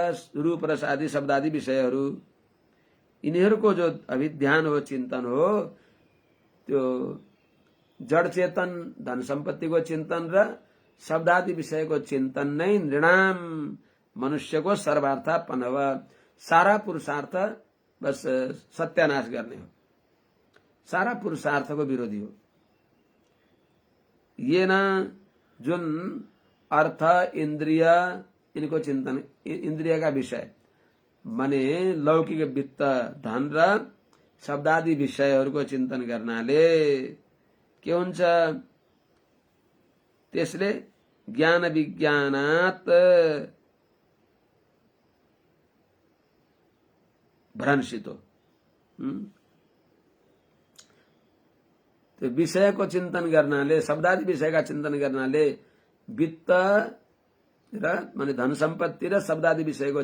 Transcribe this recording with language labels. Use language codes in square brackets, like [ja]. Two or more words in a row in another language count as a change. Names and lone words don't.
[ne] रूप रस आदि शब्दादि विषयहरू यिनीहरूको जो अभिध्यान हो चिन्तन हो त्यो जड़ चेतन धन सम्पत्तिको चिन्तन र शब्दादि विषयको चिन्तन नै नृणाम मनुष्यको सर्वार्थापन्नव सारा पुरुषार्थ बस सत्यानाश गर्ने हो। सारा पुरुषार्थको विरोधी हो। ये न जुन अर्थ इंद्रिय इनको चिंतन [hi] इंद्रिय का विषय [ne] माने लौकिक वित्त धन र शब्दादि विषयहरूको चिन्तन गर्नाले के हुन्छ? त्यसले [sa] ज्ञान विज्ञानात् भ्रंशितो [ne] त्यो विषयको चिन्तन गर्नाले शब्दादि विषयका चिन्तन गर्नाले वित्त र माने धन सम्पत्ति र शब्दादि विषयको